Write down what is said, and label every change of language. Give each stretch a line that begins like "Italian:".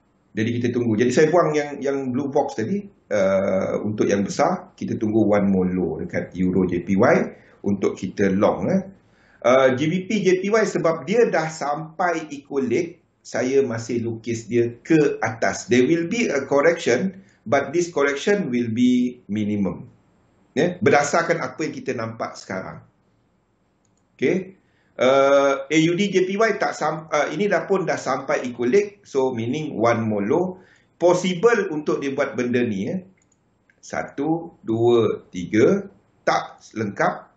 Malay: Jadi kita tunggu. Jadi saya buang yang blue box tadi. Untuk yang besar, kita tunggu one more low dekat euro JPY untuk kita long. GBP JPY sebab dia dah sampai equal leg, saya masih lukis dia ke atas.
English: There will be a correction, but this correction will be minimum.
Malay: Berdasarkan apa yang kita nampak sekarang. Okay. AUD JPY ini pun dah sampai equal leg,
English: so meaning one more low.
Malay: Possible untuk dia buat benda ni. 1, 2, 3, tak lengkap.